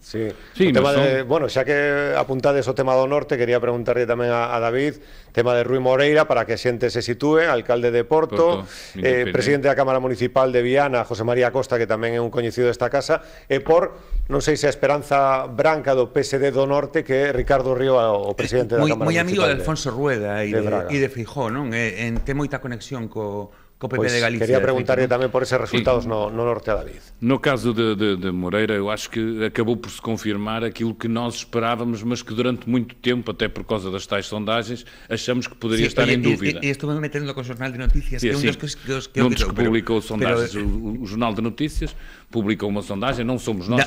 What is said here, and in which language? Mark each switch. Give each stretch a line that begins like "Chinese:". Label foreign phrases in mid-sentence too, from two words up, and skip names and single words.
Galician: Sí, bueno, xa que apuntades o tema do norte, quería preguntarle tamén a David, tema de Rui Moreira, para que a xente se sitúe, alcalde de Porto, presidente da Cámara Municipal de Viana, José María Costa, que tamén é un coñecido desta casa, e por, non sei se a esperanza branca do PSD do norte, que é Ricardo Río, o presidente da Cámara Municipal. Moi amigo de Alfonso Rueda e de Feijóo, non? Ten moita conexión co PP de Galicia. Quería preguntarle tamén por eses resultados no norte a David.
Portuguese: No caso de Moreira, eu acho que acabou por se confirmar aquilo que nós esperávamos, mas que durante muito tempo, até por causa das tais sondagens, achamos que poderia estar em dúvida. E estou-me metendo com o Jornal de Notícias, que é um dos que não publicou sondagens. O Jornal de Notícias publicou uma sondagem, não somos nós que